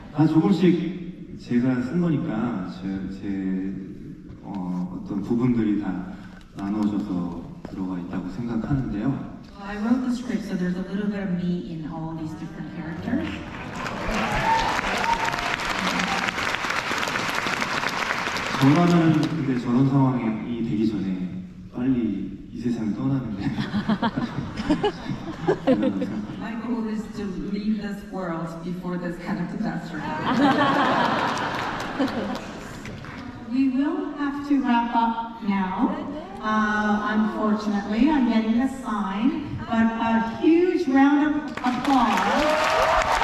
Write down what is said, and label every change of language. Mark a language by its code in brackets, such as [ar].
[ko] 조금씩 제가 쓴 거니까 제 어떤 부분들이 다 나눠져서 들어가 있다고 생각하는데요. [en] I wrote the script, so there's a little bit of me in all these different characters. [ko] 저라면 근데 저런 상황이 되기 전에 빨리 이 세상을 떠나는데. [en] My goal is to leave this world before this kind of disaster happens. We will have to wrap up now. Unfortunately, I'm getting a sign, but a huge round of applause.